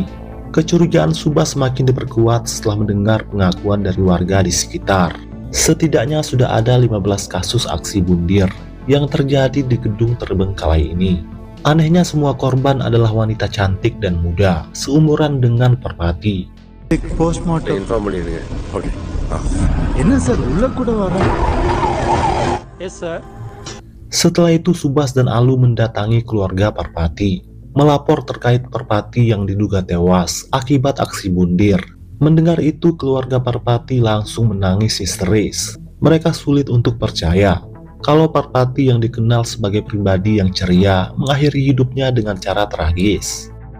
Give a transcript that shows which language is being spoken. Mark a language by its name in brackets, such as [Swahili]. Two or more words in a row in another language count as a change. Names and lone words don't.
[Indonesian] Kecurigaan Subas semakin diperkuat setelah mendengar pengakuan dari warga di sekitar. Setidaknya sudah ada 15 kasus aksi bundir yang terjadi di gedung terbengkalai ini. Anehnya semua korban adalah wanita cantik dan muda, seumuran dengan Parpati. [Tamil] இன்ஃபார்ம் பண்ணிடுங்க. ஓகே. என்ன சார் உள்ள கூட வர? [English] Yes sir. [Indonesian] Setelah itu Subas dan Alu mendatangi keluarga Parpati, melapor terkait Parpati yang diduga tewas akibat aksi bundir. Mendengar itu keluarga Parpati langsung menangis histeris. Mereka sulit untuk percaya kalau Parpati yang dikenal sebagai pribadi yang ceria mengakhiri hidupnya dengan cara tragis.